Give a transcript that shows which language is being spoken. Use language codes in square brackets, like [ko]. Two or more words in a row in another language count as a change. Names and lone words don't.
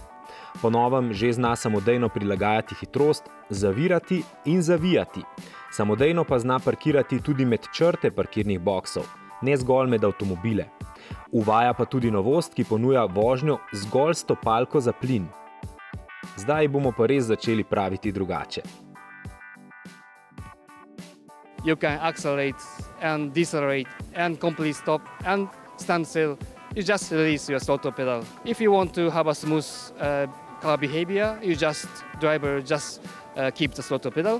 [sl] Po novem že zna samodejno prilagajati hitrost, zavirati in zavijati. Samodejno pa zna parkirati tudi med črte parkirnih boksov, ne zgolj med avtomobile. Uvaja pa tudi novost, ki ponuja vožnjo zgolj s stopalko za plin. Zdaj bomo pa res začeli praviti drugače. [en] You can accelerate and decelerate and complete stop and stand still. You just release your throttle pedal. If you want to have a smooth car behavior, driver just keep the throttle pedal.